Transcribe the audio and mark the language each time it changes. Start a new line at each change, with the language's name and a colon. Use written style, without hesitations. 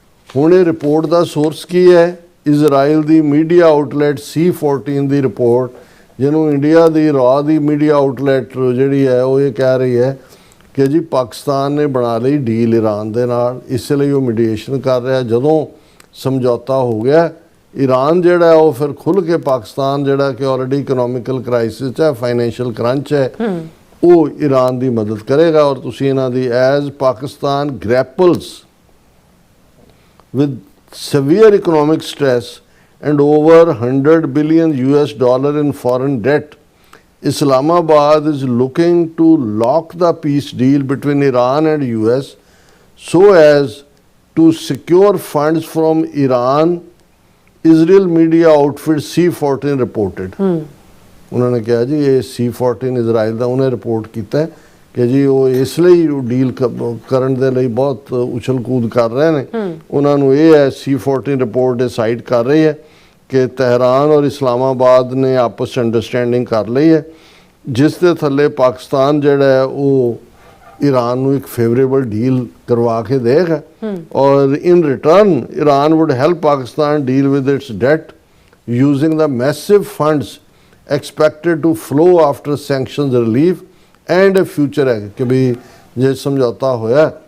Punjabi: ਹੁਣ ਇਹ ਰਿਪੋਰਟ ਦਾ ਸੋਰਸ ਕੀ ਹੈ? ਇਜ਼ਰਾਈਲ ਦੀ ਮੀਡੀਆ ਆਊਟਲੈਟ C14 ਦੀ ਰਿਪੋਰਟ, ਜਿਹਨੂੰ ਇੰਡੀਆ ਦੀ ਰਾਹ ਦੀ ਮੀਡੀਆ ਆਊਟਲੈਟ ਜਿਹੜੀ ਹੈ ਉਹ ਇਹ ਕਹਿ ਰਹੀ ਹੈ ਕਿ ਜੀ ਪਾਕਿਸਤਾਨ ਨੇ ਬਣਾ ਲਈ ਡੀਲ ਈਰਾਨ ਦੇ ਨਾਲ, ਇਸ ਲਈ ਉਹ ਮੀਡੀਏਸ਼ਨ ਕਰ ਰਿਹਾ। ਜਦੋਂ ਸਮਝੌਤਾ ਹੋ ਗਿਆ, ਈਰਾਨ ਜਿਹੜਾ ਉਹ ਫਿਰ ਖੁੱਲ੍ਹ ਕੇ ਪਾਕਿਸਤਾਨ ਜਿਹੜਾ ਕਿ ਆਲਰੇਡੀ ਇਕਨੋਮਿਕਲ ਕ੍ਰਾਈਸਿਸ ਹੈ, ਫਾਈਨੈਂਸ਼ੀਅਲ ਕਰੰਚ ਹੈ, ਉਹ ਈਰਾਨ ਦੀ ਮਦਦ ਕਰੇਗਾ। ਔਰ ਤੁਸੀਂ ਇਹਨਾਂ ਦੀ
English: As Pakistan grapples with severe economic stress and over $100 billion in foreign debt, Islamabad is looking to lock the peace deal between Iran and US so as to secure funds from Iran, Israel media outfit C14 reported.
Hindi: उन्होंने कहा जी ये C14 Israel का उन्हें report किया कि जी वो इस
Punjabi: ਲਈ ਡੀਲ ਕਰਨ ਦੇ ਲਈ ਬਹੁਤ ਉਛਲ ਕੂਦ ਕਰ ਰਹੇ ਨੇ। ਉਹਨਾਂ ਨੂੰ ਇਹ ਹੈ C14 ਰਿਪੋਰਟ ਡਿਸਾਈਡ ਕਰ ਰਹੀ ਹੈ ਕਿ ਤਹਿਰਾਨ ਔਰ ਇਸਲਾਮਾਬਾਦ ਨੇ ਆਪਸ 'ਚ ਅੰਡਰਸਟੈਂਡਿੰਗ ਕਰ ਲਈ ਹੈ, ਜਿਸ ਦੇ ਥੱਲੇ ਪਾਕਿਸਤਾਨ ਜਿਹੜਾ ਹੈ ਉਹ ਈਰਾਨ ਨੂੰ ਇੱਕ ਫੇਵਰੇਬਲ ਡੀਲ ਕਰਵਾ ਕੇ ਦੇਗਾ ਔਰ
English: in return Iran would help Pakistan deal with its debt using the massive funds expected to flow after sanctions relief and a future
Punjabi: ਹੈ ਕਿ ਵੀ ਜੇ ਸਮਝੌਤਾ ਹੋਇਆ